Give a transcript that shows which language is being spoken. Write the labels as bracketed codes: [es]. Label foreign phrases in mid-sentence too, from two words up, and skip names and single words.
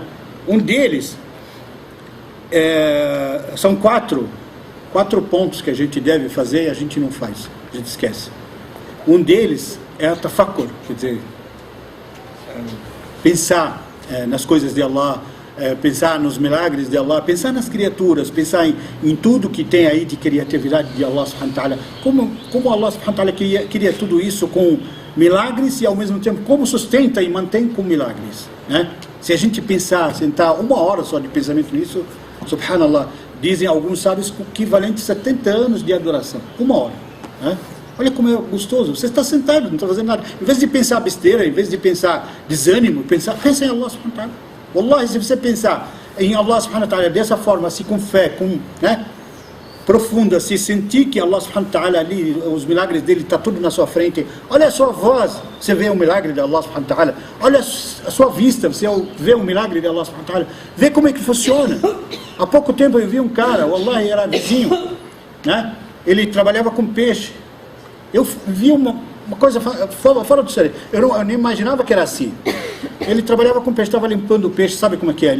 [pt] Um deles são quatro pontos que a gente deve fazer e a gente não faz, a gente esquece. Um deles é a tafakkur, quer dizer, pensar nas coisas de Allah, pensar nos milagres de Allah, pensar nas criaturas, pensar em tudo que tem aí de criatividade de [ar] الله سبحانه وتعالى, [pt] como [ar] الله سبحانه وتعالى [pt] queria tudo isso com milagres e ao mesmo tempo como sustenta e mantém com milagres, né? Se a gente pensar, sentar 1 hora só de pensamento nisso, subhanallah, dizem alguns sábios equivalente a 70 anos de adoração, 1 hora, né? Olha como é gostoso, você está sentado, não está fazendo nada. Em vez de pensar besteira, em vez de pensar desânimo, pensa em [ar] الله سبحانه وتعالى. [pt] Wallahi, se você pensar em [ar] الله سبحانه وتعالى [pt] dessa forma, assim, com fé, né, profunda, se sentir que [ar] الله سبحانه وتعالى [pt] ali, os milagres dele, está tudo na sua frente. Olha a sua voz, você vê o milagre de [ar] الله سبحانه وتعالى. [pt] Olha a sua vista, você vê o milagre de [ar] الله سبحانه وتعالى. [pt] Vê como é que funciona. Há pouco tempo eu vi um cara, wallahi, era vizinho, né? Ele trabalhava com peixe. Eu vi uma coisa fora do sério. Eu nem imaginava que era assim. Ele trabalhava com peixe, estava limpando o peixe, sabe como é que é?